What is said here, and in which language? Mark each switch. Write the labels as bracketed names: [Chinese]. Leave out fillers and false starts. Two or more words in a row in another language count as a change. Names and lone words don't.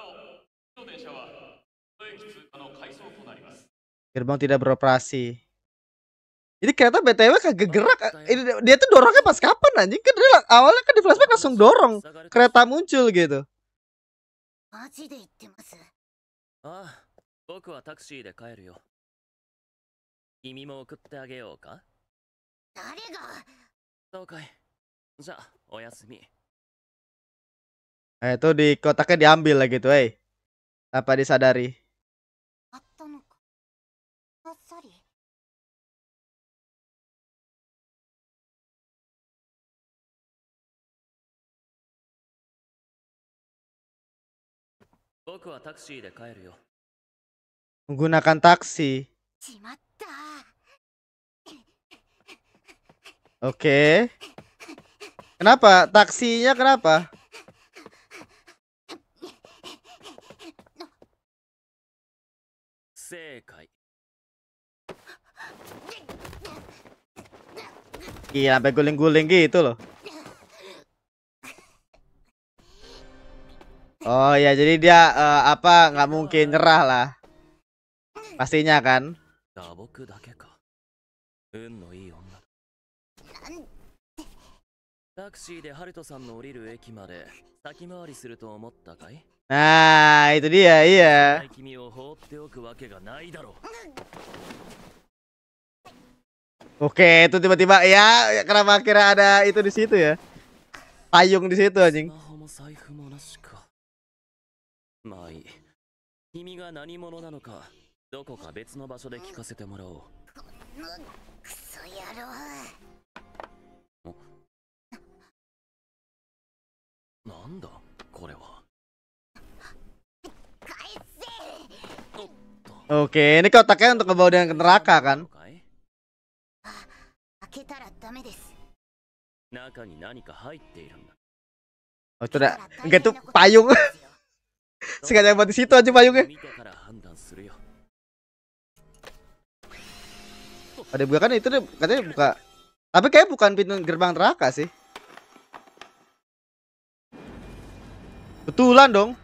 [Indonesian] Gerbang tidak beroperasi. Ini kereta BTW kagak gerak. Ini dia tuh dorongnya pas kapan anjing? Kan dia awalnya kan di flashback langsung dorong kereta muncul gitu. [Japanese] マジで言ってます。ああ、僕はタクシーで帰るよ。君も送ってあげようか？誰が？そうかい。じゃあ、おやすみ。 [Indonesian] Itu di kotaknya diambil lah gitu, tanpa disadari. [Japanese] あったのか。あっさり。僕はタクシーで帰るよ。 [Indonesian] Menggunakan taksi. [Japanese] しまった。 [Indonesian] Oke. Kenapa? Taksinya kenapa? Sekai. Iya, sampai guling-guling gitu loh. Oh ya, jadi dia apa nggak mungkin nyerah lah. Pastinya kan. [Japanese] 僕だけか。運のいい女。タクシーでハルトさんの降りる駅まで先回りすると思ったかい？ [Indonesian] Nah, itu dia, iya. [Japanese] 君を放っておくわけがないだろう。 [Indonesian] Oke, itu tiba-tiba ya kenapa akhirnya ada itu di situ ya? Payung di situ anjing. [Japanese] まあいい。君が何者なのか、どこか別の場所で聞かせてもらおう。クソ野郎。なんだこれは。 [Indonesian] Oke, ini kotaknya untuk ngebawa dia ke neraka kan? [Japanese] 開けたらダメです。中に何か入っているんだ。 [Indonesian] Oh, itu udah enggak tuh payung. Sengaja buat di situ aja payungnya. Ada buka kan itu deh, katanya buka. Tapi kayak bukan pintu gerbang neraka sih. Betulan dong.